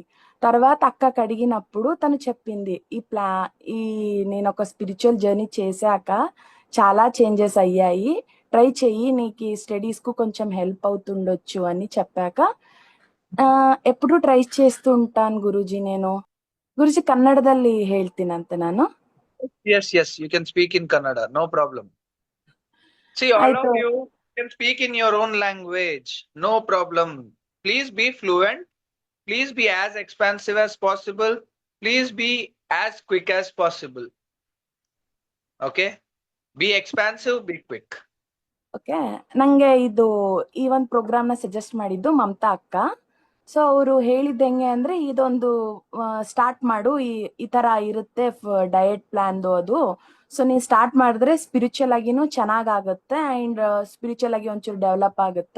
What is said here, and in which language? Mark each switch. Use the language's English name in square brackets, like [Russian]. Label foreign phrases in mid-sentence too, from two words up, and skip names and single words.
[Telugu] తర్వాత అక్కకి అడిగినప్పుడు తను చెప్పింది, ఈ నేను ఒక [English] spiritual journey [Telugu] చేశాక చాలా చేంజెస్ అయ్యాయి, ట్రై చెయ్యి, నీకు స్టడీస్ కు కొంచెం హెల్ప్ అవుతుండొచ్చు అని చెప్పాక ఎప్పుడు ಟ್ರೈ చేస్తూ ఉంటాను ಗುರೂಜಿ. [Kannada] నేను ಗುರೂಜಿ ಕನ್ನಡದಲ್ಲಿ ಹೇಳ್ತೀನಂತೆ ನಾನು. [English] Yes, yes, you can speak in Kannada, no problem. See, all [Kannada] ಆಯ್ತು. [English] of you can speak in your own language, no problem. Please be fluent. Please be as expansive as possible. Please be as quick as possible. Okay? Be expansive, be quick. [Kannada] ಓಕೆ. ನಂಗೆ ಈ ಒಂದು [English] programme suggest [Kannada] ಮಾಡಿದ್ದು ಮಮತಾ ಅಕ್ಕ. ಸೊ ಅವರು ಹೇಳಿದ್ದು ಹೆಂಗೆ ಅಂದ್ರೆ, ಇದೊಂದು ಸ್ಟಾರ್ಟ್ ಮಾಡು, ಈ ತರ ಇರುತ್ತೆ [English] diet plan [Kannada] ಅದು. ಸೊ ನೀನ್ ಸ್ಟಾರ್ಟ್ ಮಾಡಿದ್ರೆ ಸ್ಪಿರಿಚುವಲ್ ಆಗಿನೂ ಚೆನ್ನಾಗಾಗುತ್ತೆ, [English] and spiritual [Kannada] ಆಗಿ ಒಂಚೂರು ಡೆವಲಪ್ ಆಗುತ್ತೆ.